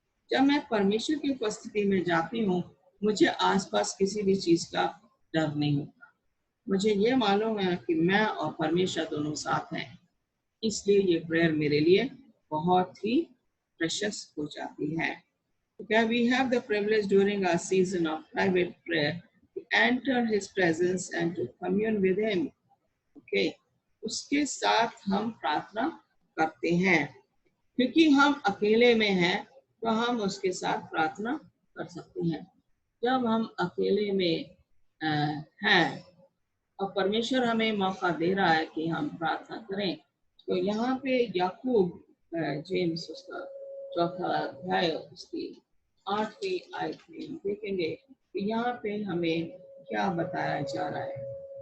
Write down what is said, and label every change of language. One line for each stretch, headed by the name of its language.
Hindi: जब मैं परमेश्वर की उपस्थिति में जाती हूँ मुझे आसपास किसी भी चीज का डर नहीं होता। मुझे ये मालूम है कि मैं और परमेश्वर दोनों साथ हैं, इसलिए ये प्रेयर मेरे लिए बहुत ही प्रेशियस हो जाती है।
English: Okay, we have the privilege during our season of private prayer to enter His presence and to commune with Him.
Hindi: Okay, उसके साथ हम प्रार्थना करते हैं, क्योंकि हम अकेले में हैं तो हम उसके साथ प्रार्थना कर सकते हैं। जब हम अकेले में हैं और परमेश्वर हमें मौका दे रहा है कि हम प्रार्थना करें, तो यहाँ पे याकूब जेम्स उसका चौथा अध्याय उसकी 8वीं आयत में हम देखेंगे कि यहाँ पे हमें क्या बताया जा रहा है।